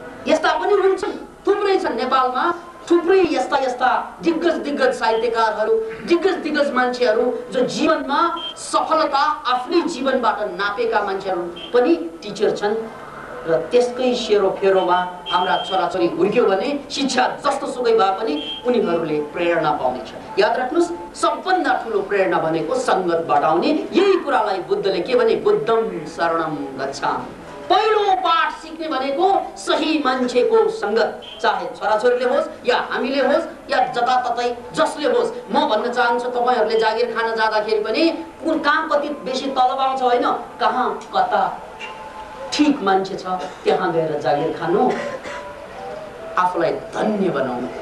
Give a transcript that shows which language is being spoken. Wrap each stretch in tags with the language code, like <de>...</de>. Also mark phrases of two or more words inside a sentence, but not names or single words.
<ne>यस्ता पनि हुन्छन्, थुप्रै छन् नेपालमा, थुप्रै यस्ता दिग्गज साहित्यकारहरू, दिग्गज मान्छेहरू जो जीवनमा सफलता आफ्नै जीवनबाट नापेका मान्छेहरू पनि टिचर छन्। र त्यसकै सेरोफेरोमा हाम्रा छोराछोरी हुर्क्यो भने शिक्षा जस्तो सुकै भए पनि उनीहरूले प्रेरणा पाउनेछ। याद राख्नुहोस्, सबभन्दा ठुलो प्रेरणा भनेको सङ्गतबाट आउने। यही कुरालाई बुद्धले के भने,</ne> <pi>बुद्धम शरणम गच्छामि।</pi> <ne>पहिलो पाठ सिक्ने भनेको सही मान्छेको सङ्गत, चाहे छोराछोरीले होस् या हामीले होस् या जताततै जसले होस्। म भन्न चाहन्छु तपाईँहरूले जागिर खान जाँदाखेरि पनि कहाँ कति बेसी तलब आउँछ होइन, कहाँ कता ठीक मान्छे छ त्यहाँ गएर जागिर खानु, आफूलाई धन्य बनाउनु।</ne>